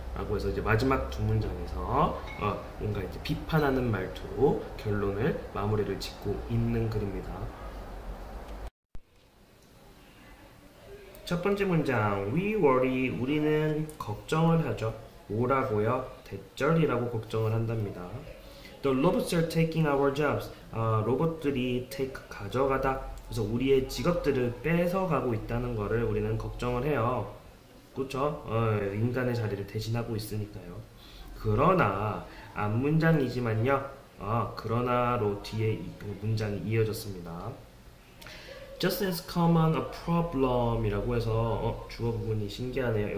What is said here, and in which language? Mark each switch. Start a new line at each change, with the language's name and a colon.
Korean: 라고 해서 이제 마지막 두 문장에서 뭔가 이제 비판하는 말투로 결론을 마무리를 짓고 있는 글입니다. 첫 번째 문장,
English: we worry,
Korean: 우리는 걱정을 하죠. 뭐라고요? 대절이라고 걱정을 한답니다.
English: The robots are taking our jobs.
Korean: 로봇들이 take, 가져가다. 그래서 우리의 직업들을 뺏어가고 있다는 것을 우리는 걱정을 해요. 그렇죠? 인간의 자리를 대신하고 있으니까요. 그러나 앞문장이지만요. 그러나로 뒤에 문장이 이어졌습니다.
English: Just as common a problem
Korean: 이라고 해서 주어 부분이 신기하네요.